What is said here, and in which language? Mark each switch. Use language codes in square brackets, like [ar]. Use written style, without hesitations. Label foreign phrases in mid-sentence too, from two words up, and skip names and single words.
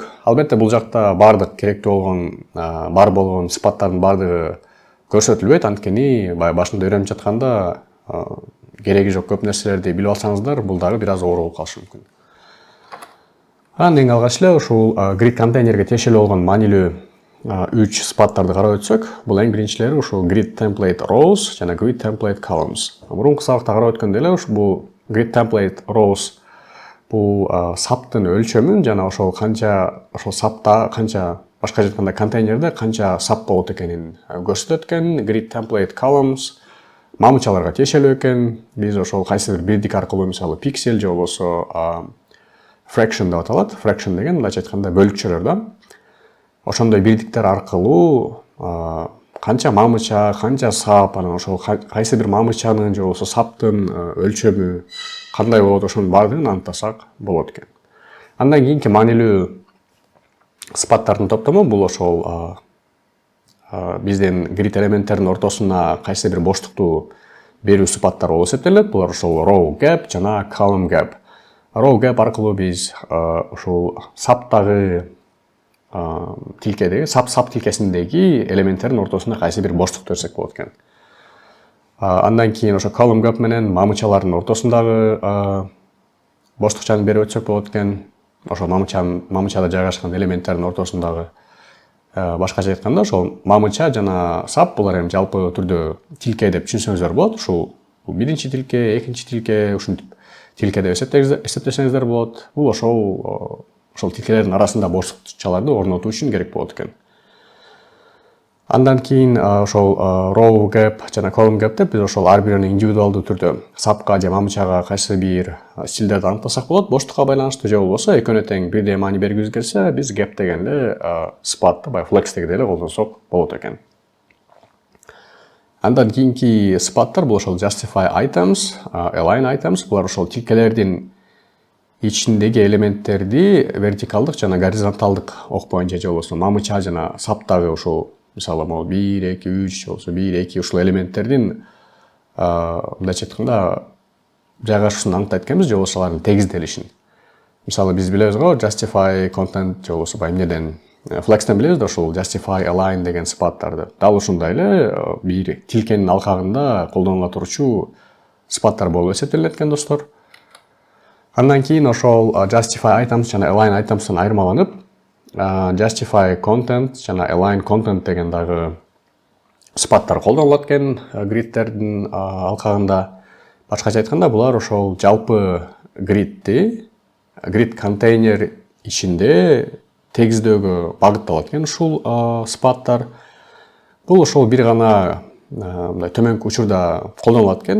[ky] Албетте бул жакта баардык керектүү болгон бар болгон сыпаттардын баардыгы көрсөтүлбөйт, анткени башында үйрөнүп жатканда кереги жок көп нерселерди билип алсаңыздар, бул дагы бир аз оор болуп калышы мүмкүн. Эң алгач эле ушул grid контейнерге тиешелүү болгон маанилүү 3 сыпаттарды карап өтсөк, бул эң биринчилери ушул [en] grid template rows [ky] жана [en] grid template columns. [ky] Мурунку сабакта карап өткөндөй эле бул [en] grid template rows [ky] бул саптын өлчөмүн жана ошол сапта канча, башка айтканда контейнерде канча сап болот экенин көрсөтөт экен. [en] Grid template columns [ky] мамычаларга тиешелүү экен. Биз ошол кайсы бир бирдик аркылуу, мисалы пиксель же болбосо fraction деп аталат. Fraction деген мындайча айтканда бөлүкчөлөр да. Ошондой бирдиктер аркылуу канча мамыча, канча сап, анан ошол кайсы бир мамычанын же болбосо саптын өлчөмү кандай болот, ошонун баардыгын аныктасак болот экен. Андан кийинки маанилүү сыпаттардын топтому бул ошол биздин grid элементтердин ортосуна кайсы бир боштукту берүү сыпаттар болуп эсептелет. Булар ошол [en] row gap [ky] жана [en] column gap. Row gap [ky] аркылуу биз ушул саптагы тилкедеги сап тилкесиндеги элементтердин ортосуна кайсы бир боштук берсек болот экен. Андан кийин ошо [en] column gap [ky] менен мамычалардын ортосундагы боштукчаны берип өтсөк болот экен. Ошол мамычада жайгашкан элементтердин ортосундагы башкача айтканда ошол мамыча жана сап булар эми жалпы түрдө тилке деп түшүнсөңүздөр болот. Ушул биринчи тилке, экинчи тилке, ушинтип тилке деп эсептесеңиздер болот. Бул ошол тилкелердин арасында боштукчаларды орнотуу үчүн керек болот экен. Андан кийин ошол [en] row gap [ky] жана [en] column gap [ky] деп биз ошол ар бирин индивидуалдуу түрдө сапка же мамычага кайсы бир стилдерди аныктасак болот, боштукка байланыштуу же болбосо экөөнө тең бирдей маани бергибиз келсе, биз gap деген эле сыпатты баягы flex дегидей эле колдонсок болот экен. Андан кийинки сыпаттар бул ошол [en] justify items, align items, [ky] булар ошол тилкелердин ичиндеги элементтерди вертикалдык жана горизонталдык ок боюнча же болбосо мамыча жана саптагы ошол мисалы 1, 2, 3 же болбосо 1, 2 ушул элементтердин мындайча айтканда жайгашуусун аныктайт экенбиз, же болбосо алардын тегизделишин. Мисалы биз билебиз го [en] justify content [ky] же болбосо эмнеден Flex'тен билебиз да ошол [en] justify align [ky] деген сыпаттарды. Дал ушундай эле бир тилкенин алкагында колдонула турчу сыпаттар болуп эсептелет экен достор. Андан кийин ошол [en] justify items [ky] жана [en] align items'тан [ky] айырмаланып, [en] justify content [ky] жана [en] align content [ky] деген дагы сыпаттар колдонулат экен gridтердин алкагында. Башкача айтканда булар ошол жалпы grid контейнер ичинде тегиздөөгө багытталат экен ушул сыпаттар. Бул ошол бир гана мындай төмөнкү учурда колдонулат экен.